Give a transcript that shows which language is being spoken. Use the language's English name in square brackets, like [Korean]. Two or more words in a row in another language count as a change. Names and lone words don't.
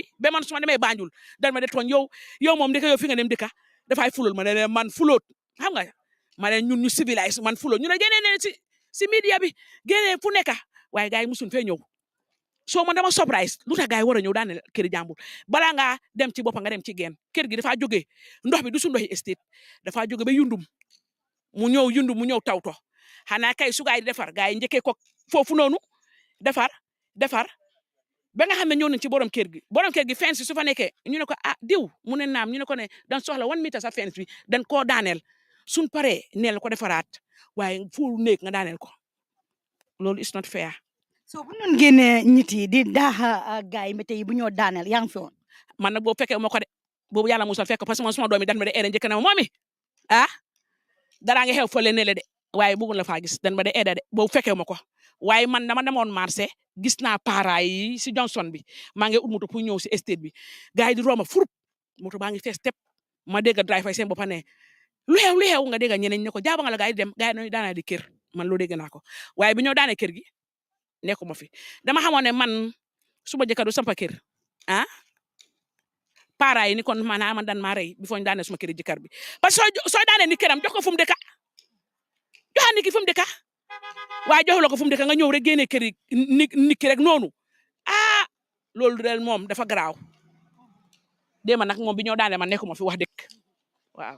[Wolof] ba man su ma demee Banjul dan ma de tooñ yow moom ndeka yow fi nga dem dëkka dafay fuloot ma ne man fuloot xam nga ma ne ñun ñu civilise man fuloot ñu ne génnee ne si media bi génnee fu nekka waaye gars yi musuñ fee ñëw soo man dama surprise lu tax gars yi war a ñëw daane këri jàmbur balaa ngaa dem ci boppa nga dem ci geen kër gi dafaa jógee ndox bi du su ndoxi estate dafaa jóge ba yundum mu ñëw tawto xanaa kay su gaay di defar gars yi njëkkee ko foofu noonu defar ba nga xam ne ñëw nañ ci borom kër gi fence su fa nekkee ñu ne ko diw mu ne naam ñu ne ko ne dan soxla 1 meter sa fence bi dan koo daaneel suñ paree neel ko defaraat waaye fu néeg nga daaneel ko loolu [English] is not fair. [Wolof] so bu noon génnee nit yi di daaxa gaay mété yi bu ñoo daaneel yaa ngi fi woon man nag boobu fekkee ma ko de boobu yàlla musal fekk [French] parce que [Wolof] man suma doomi dan ma de eeda njëkk na ma moomi daraa nga xew fële ne le de waaye bëggul la faa gis dan ma de eeda de boobu fekkee ma ko waaye man dama demoon marché gis naa para yi si Johnson bi maa ngi ut moto pour ñëw si estate bi gars yi di rooma furup moto baa ngi fees tep ma dégg driver seen boppa ne lu xew nga dégg ñeneen ne ko jaaba nga la gars yi dem gars yi daana di kër man loo dégg naa ko waaye bi ñoo daane kër gi nekkuma fi dama xamoon ne man suba jëkkër du sampa kër para yi ni kon man dan maa rey bi foo ñu daane suma kër jëkkër bi [French] parce que [Wolof] soo daane ni këram jox ko fu mu dëkka joxaan ni ki fu mu dëkka waaye joxu la ko fu mu dëkk nga ñëw rek génne kër yi nit ki rek noonu loolu del moom dafa garaaw déema nag moom bi ñoo daane man nekkuma fi wax dëkk waaw.